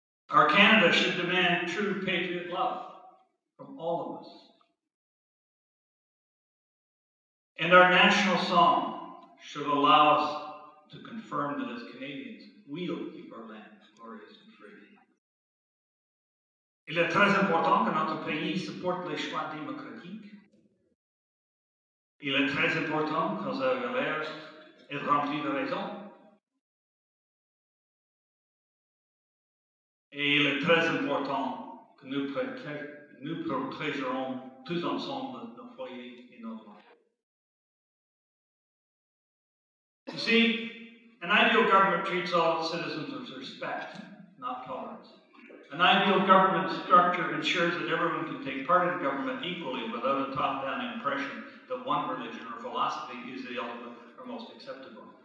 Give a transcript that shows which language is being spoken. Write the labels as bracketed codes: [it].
[en] Our Canada should demand true patriot love from all of us. And our national song should allow us to confirm that as Canadians, we'll keep our land glorious and free. [fr] Il est très important que notre pays supporte les choix démocratiques. Il est très important que sa valeur est remplie de raison. Et il est très important que nous protégerons tous ensemble nos foyers et nos droits. [en] You see, an ideal government treats all its citizens with respect, not tolerance. An ideal government structure ensures that everyone can take part in government equally without a top-down impression that one religion or philosophy is the ultimate or most acceptable.